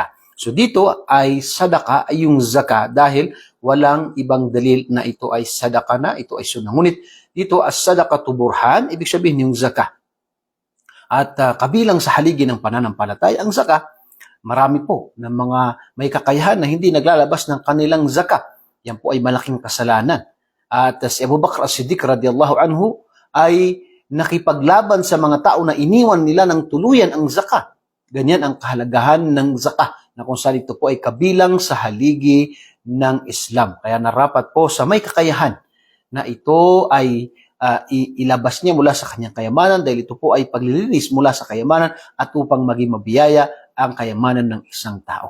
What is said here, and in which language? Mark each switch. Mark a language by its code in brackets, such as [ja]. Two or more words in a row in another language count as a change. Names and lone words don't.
[tl] So dito ay sadaka ay yung zakah dahil walang ibang dalil na ito ay sadaka na, ito ay sunnah. Ngunit dito [ar] الصدقة برهان, [tl] ibig sabihin yung zakah. At kabilang sa haligi ng pananampalataya, ang zakah, marami po ng mga may kakayahan na hindi naglalabas ng kanilang zakah. Yan po ay malaking kasalanan. At si Abu Bakr as-Siddiq [ar] رضي الله عنه [tl] ay nakipaglaban sa mga tao na iniwan nila ng tuluyan ang zakah. Ganyan ang kahalagahan ng zakah, na kung saan ito po ay kabilang sa haligi ng Islam. Kaya narapat po sa may kakayahan na ito ay ilabas niya mula sa kanyang kayamanan, dahil ito po ay paglilinis mula sa kayamanan at upang maging mabiyaya ang kayamanan ng isang tao.